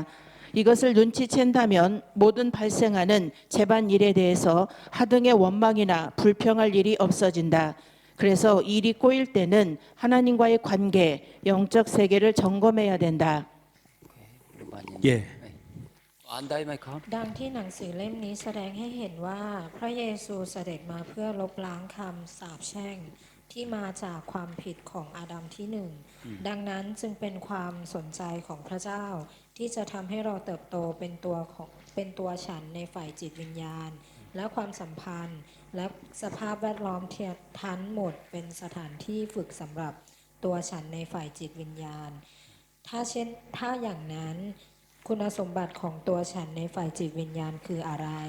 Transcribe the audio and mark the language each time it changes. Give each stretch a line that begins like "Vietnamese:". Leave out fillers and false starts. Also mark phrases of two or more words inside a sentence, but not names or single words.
Korean: 이것을 눈치챈다면 모든 발생하는 재반 일에 대해서 하등의 원망이나 불평할 일이 없어진다. 그래서 일이 꼬일 때는 하나님과의 관계, 영적 세계를 점검해야 된다. 예.
Thai: อ่านได้ไหมครับ ดังที่หนังสือเล่มนี้แสดงให้เห็นว่าพระเยซูเสด็จมาเพื่อลบล้างคำสาปแช่งที่มาจาก ความผิดของอาดัมที่หนึ่งดังนั้นจึงเป็นความสนใจของพระเจ้าที่จะทำให้เราเติบโตเป็นตัวฉันในฝ่ายจิตวิญญาณและความสัมพันธ์และสภาพแวดล้อมทั้งหมดเป็นสถานที่ฝึกสำหรับตัวฉันในฝ่ายจิตวิญญาณถ้าอย่างนั้นคุณสมบัติของตัวฉันในฝ่ายจิตวิญญาณคืออะไร